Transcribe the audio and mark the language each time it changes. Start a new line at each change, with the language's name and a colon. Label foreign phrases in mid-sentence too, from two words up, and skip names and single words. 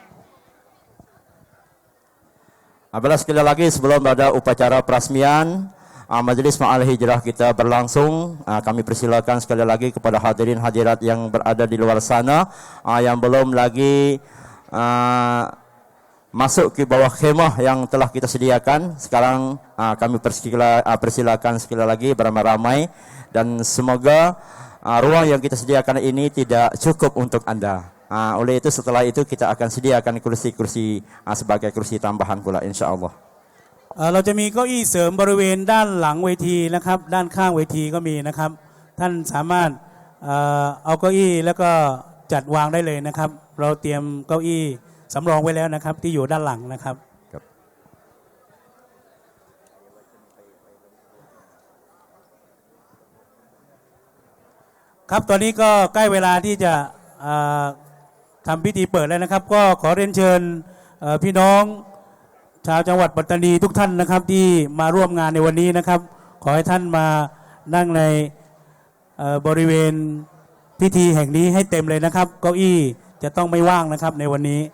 Malay: Apabila sekali lagi sebelum ada upacara perasmian Majelis Ma'al Hijrah kita berlangsung, kami persilakan sekali lagi kepada hadirin hadirat yang berada di luar sana yang belum lagi masuk ke bawah khemah yang telah kita sediakan. Sekarang kami persilakan sekali lagi beramai-ramai dan semoga ruang yang kita sediakan ini tidak cukup untuk Anda. Oleh itu setelah itu kita akan sediakan kursi-kursi sebagai kursi tambahan pula insyaallah.
Thai: เราจะมีเก้าอี้เสริมบริเวณด้านหลังเวทีนะครับด้านข้างเวทีก็มีนะครับท่านสามารถเอาเก้าอี้แล้วก็จัดวางได้เลยนะครับเราเตรียมเก้าอี้สำรองไว้แล้วนะครับที่อยู่ด้านหลังนะครับ ครับตอนนี้ก็ใกล้เวลาที่จะทำพิธีเปิดแล้วนะครับก็ขอเรียนเชิญพี่น้องชาวจังหวัดปัตตานีทุกท่านนะครับที่มาร่วมงานในวันนี้นะครับขอให้ท่านมานั่งในบริเวณพิธีแห่งนี้ให้เต็มเลยนะครับเก้าอี้จะต้องไม่ว่างนะครับในวันนี้